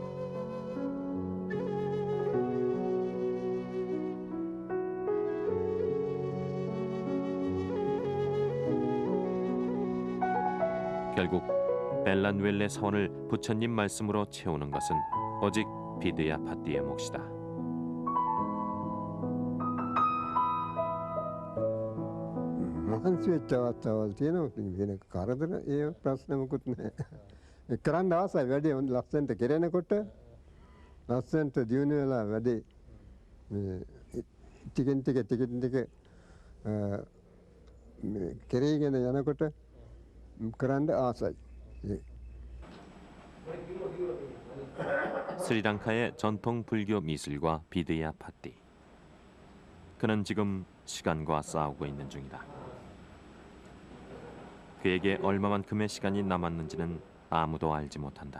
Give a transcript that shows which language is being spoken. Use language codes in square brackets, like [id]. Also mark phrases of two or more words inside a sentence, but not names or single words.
[ko] 결국 벨란웰레 사원을 부처님 말씀으로 채우는 것은 오직 비드야 파띠의 몫이다. [si] මහන්සි වෙච්ච අවස්ථාවල් තියෙනවා. ඉතින් වෙන කරදර ඒ ප්‍රශ්නමකුත් නැහැ. කරන්න ආසයි වැඩේ හොඳ ලස්සනට කෙරෙනකොට ලස්සනට දියුණු වෙලා වැඩේ ටිකෙන් ටික කෙරෙගෙන යනකොට කරන්න ආසයි. [ko] 스리랑카의 전통 불교 미술과 비드야 파띠. 그는 지금 시간과 싸우고 있는 중이다. 그에게 얼마만큼의 시간이 남았는지는 아무도 알지 못한다.